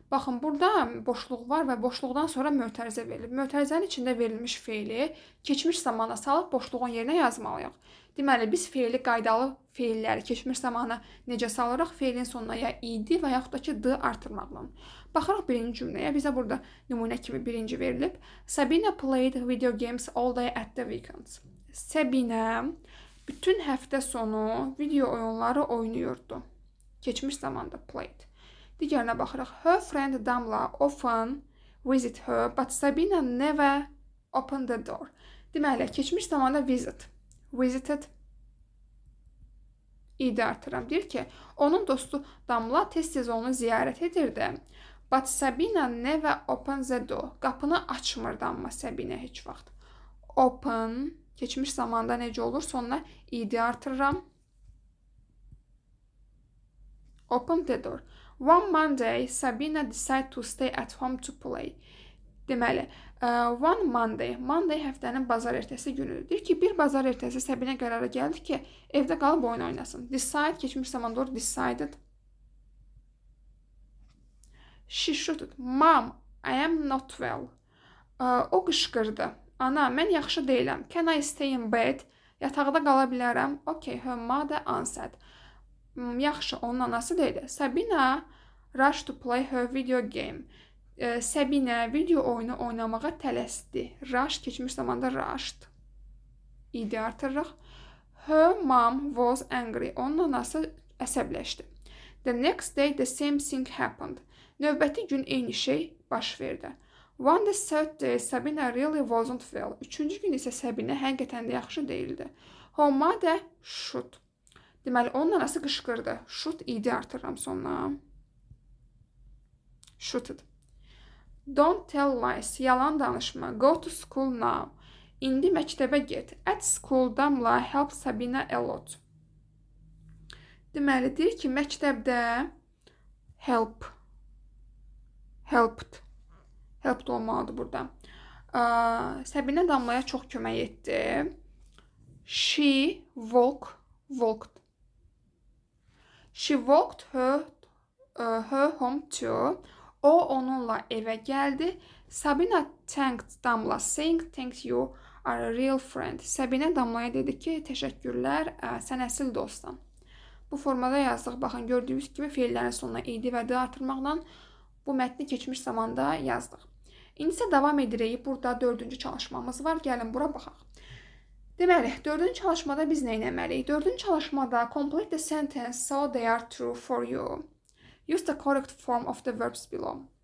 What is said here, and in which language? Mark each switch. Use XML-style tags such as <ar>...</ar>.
<az>Baxın, burada boşluq var və boşluqdan sonra mötərizə verilib. Mötərizənin içində verilmiş feili keçmiş zamana salıb boşluğun yerinə yazmalıyıq. Deməli, biz feili qaydalı feilləri keçmiş zamana necə salırıq? Feilin sonuna ya idi və yaxud da ki, d artırmaqla. Baxaraq birinci cümləyə, bizə burada nümunə kimi birinci verilib.</az> <en>Sabina played video games all day at the weekends.</en> <az>Sabina bütün həftə sonu video oyunları oynayırdı.</az> <en>Keçmiş zamanda played. Digərinə baxırıq. Her friend Damla often visit her, but Sabina never opened the door.</en> <az>Deməli, keçmiş zamanda visit. Visited. İdi artıram. Deyir ki, onun dostu Damla tez-tez onu ziyarət edirdi.</az> <en>But Sabina never opened the door.</en> <az>Qapını açmırdı amma Sabina heç vaxt. Open. Keçmiş zamanda necə olur? Sonuna idi artırıram.</az> <en>Open the door. One Monday, Sabina decided to stay at home to play.</en> <az>Deməli, one Monday. Monday həftənin bazar ertəsi günüdür. Deyir ki, bir bazar ertəsi Sabina qərara gəldi ki, evdə qalıb oyun oynasın. Decide, keçmiş zamanda olur.</az> <en>Decided. She shouted. Mom, I am not well.</en> <az>O qışqırdı. Ana, mən yaxşı deyiləm.</az> <en>Can I stay in bed?</en> <az>Yataqda qala bilərəm.</az> <en>Okay, her mother answered.</en> <az>Yaxşı, onun anası deyildi.</az> <en>Sabina rushed to play her video game.</en> <az>Sabina video oyunu oynamağa tələsdi. Rush keçmiş zamanda rushed. İdi artırırıq.</az> <en>Her mom was angry.</en> <az>Onun anası əsəbləşdi.</az> <en>The next day the same thing happened.</en> <az>Növbəti gün eyni şey baş verdi.</az> <en>One the third day Sabina really wasn't well.</en> <az>Üçüncü gün isə Sabina həqiqətən də yaxşı deyildi.</az> <en>Her mother shoot.</en> <az>Deməli, onun anası qışqırdı. Shoot idi artırıram sonuna.</az> <en>Shooted. Don't tell lies.</en> <az>Yalan danışma.</az> <en>Go to school now.</en> <az>İndi məktəbə get.</az> <en>At school, Damla help Sabina a lot.</en> <az>Deməli, deyir ki, məktəbdə helped olmalıdır burada. Sabina Damlaya çox kömək etdi.</az> <en>She walked her home too.</en> <az>O onunla evə gəldi.</az> <en>Sabina thanked Damla saying thank you are a real friend.</en> <az>Sabina Damlaya dedi ki, təşəkkürlər, sən əsl dostsan. Bu formada yazdıq. Baxın, gördüyünüz kimi feillərin sonuna idi və d artırmaqla bu mətni keçmiş zamanda yazdıq. İndi isə davam edirik. Burada 4-cü çalışmamız var. Gəlin bura baxaq. Deməli, 4-cü çalışmada biz nə etməliyik? 4-cü çalışmada</az> <en>complete the sentence so they are true for you. Use the correct form of the verbs below.</en>